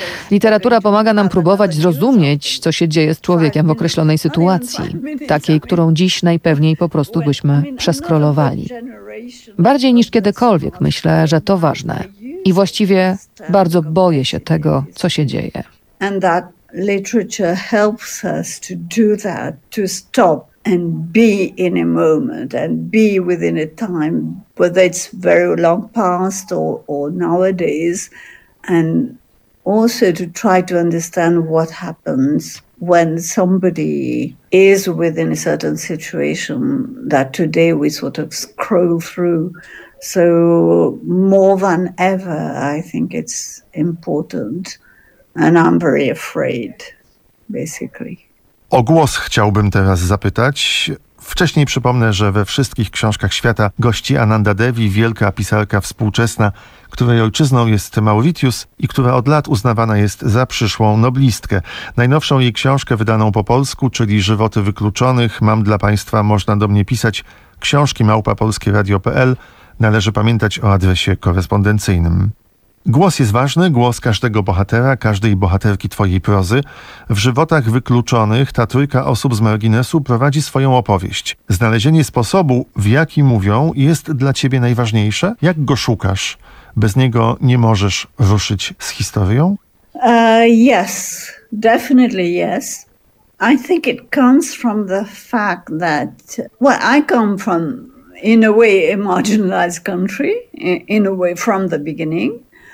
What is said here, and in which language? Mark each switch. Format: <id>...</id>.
<pl>Literatura pomaga nam próbować zrozumieć, co się dzieje z człowiekiem w określonej sytuacji, takiej, którą dziś najpewniej po prostu byśmy przeskrolowali. Bardziej niż kiedykolwiek myślę, że to ważne. I właściwie bardzo boję się tego, co się dzieje.</pl> <en>Literature helps us to do that, to stop and be in a moment and be within a time, whether it's very long past or nowadays, and also to try to understand what happens when somebody is within a certain situation that today we sort of scroll through. So more than ever, I think it's important. And I'm very afraid, basically.</en> <pl>O głos chciałbym teraz zapytać. Wcześniej przypomnę, że we wszystkich książkach świata gości Ananda Devi, wielka pisarka współczesna, której ojczyzną jest Mauritius i która od lat uznawana jest za przyszłą noblistkę. Najnowszą jej książkę wydaną po polsku, czyli Żywoty wykluczonych, mam dla Państwa, można do mnie pisać, książki@polskieradio.pl. Należy pamiętać o adresie korespondencyjnym. Głos jest ważny, głos każdego bohatera, każdej bohaterki twojej prozy. W żywotach wykluczonych ta trójka osób z marginesu prowadzi swoją opowieść. Znalezienie sposobu, w jaki mówią, jest dla ciebie najważniejsze? Jak go szukasz? Bez niego nie możesz ruszyć z historią?</pl> <en>Yes, definitely yes. I think it comes from the fact that, well, I come from, in a way, a marginalized country, in a way, from the beginning.</en>